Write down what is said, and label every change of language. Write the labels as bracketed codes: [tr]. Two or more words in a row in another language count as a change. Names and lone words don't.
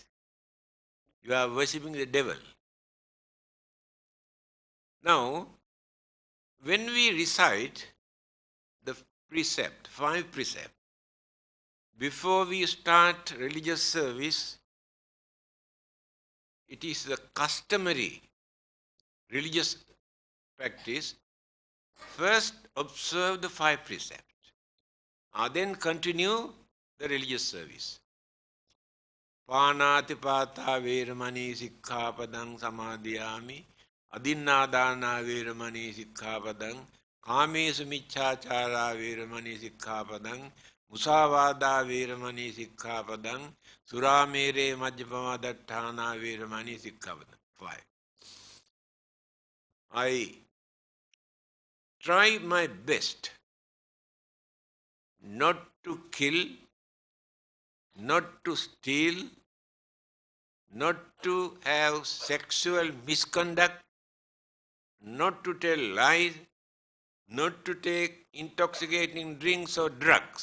[en] You are worshipping the devil. Now, when we recite the precept, 5 precepts, before we start religious service, it is the customary religious practice. First observe the 5 precepts, then continue the religious service. [pi] පානාතිපාතා වේරමණී සික්ඛාපදං සමාදියාමි අදින්නාදානා වේරමණී සික්ඛාපදං කාමේසු මිච්ඡාචාරා වේරමණී සික්ඛාපදං මුසාවාදා වේරමණී සික්ඛාපදං සුරාමේරේ මජ්ජපමාදට්ඨානා වේරමණී සික්ඛාපදං. [en] 5. I try my best not to kill, not to steal, not to have sexual misconduct, not to tell lies, not to take intoxicating drinks or drugs.